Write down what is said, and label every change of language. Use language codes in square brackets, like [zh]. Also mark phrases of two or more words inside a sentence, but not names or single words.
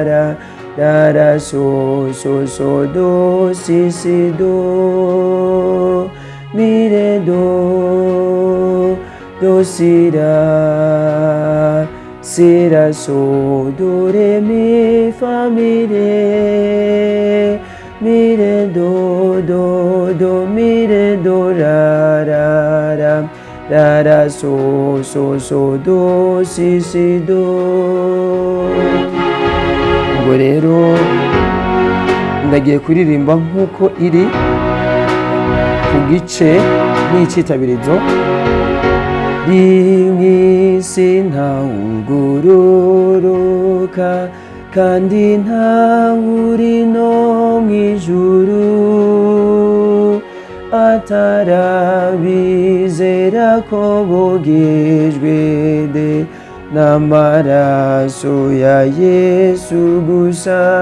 [rn] ra ra ra so so so do si si do mi re do do si ra si ra so do re mi fa mi re do do mi re do ra ra ra ra ra so so so do si si do. Ubwo rero ndagiye kuririmba nkuko iri ku gice n'icitabirizo. Rimwisi nta ugororoka kandi nta uri no mw'ijuru atarabizera ko bogejwe de n'amaraso ya Yesu gusa.